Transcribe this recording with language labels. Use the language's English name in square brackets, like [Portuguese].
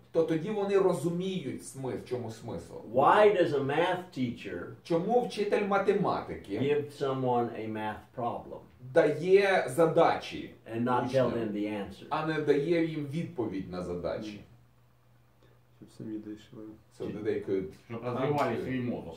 [Ukrainian] то тоді вони розуміють в чому смисл. [English] Why does a math teacher [Ukrainian] Чому вчитель математики [English] give someone a math problem [Ukrainian] дає задачі, [English] and not tell them the answer? [Ukrainian] а не дає їм відповідь на задачі? Щоб самі дійшли. [English] So that they could [Ukrainian] Щоб розвивали свій мозок.